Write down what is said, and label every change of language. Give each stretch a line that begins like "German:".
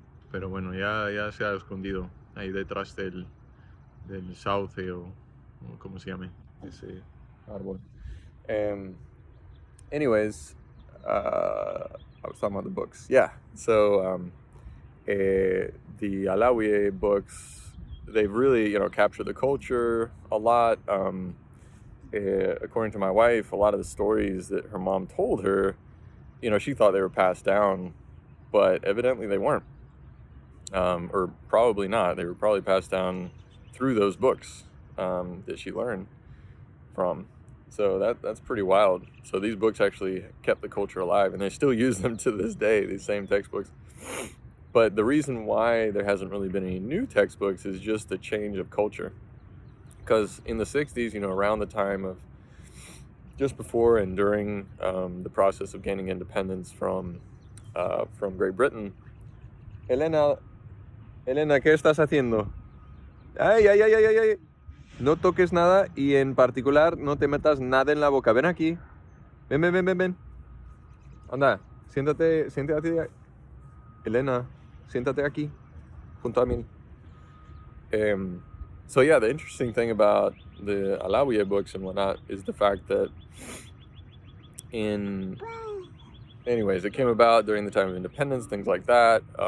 Spanish: Pero bueno, ya se ha escondido ahí detrás del sauce o ¿cómo se llame? Ese árbol.
English: Anyways, I was talking about the books. Yeah, so the Alawiye books, they've really, captured the culture a lot. According to my wife, a lot of the stories that her mom told her, she thought they were passed down, but evidently they weren't. Or probably not. They were probably passed down through those books that she learned from. So that's pretty wild. So these books actually kept the culture alive, and they still use them to this day, these same textbooks. But the reason why there hasn't really been any new textbooks is just the change of culture. Because in the 60s, around the time of just before and during the process of gaining independence from Great Britain,
Spanish: Elena, ¿qué estás haciendo? Ay. No toques nada y en particular no te metas nada en la boca. Ven aquí. Ven. Anda, siéntate. Elena, siéntate aquí, junto a mí.
English: So yeah, the interesting thing about the Alawiye books and whatnot is the fact that anyways, it came about during the time of independence, things like that.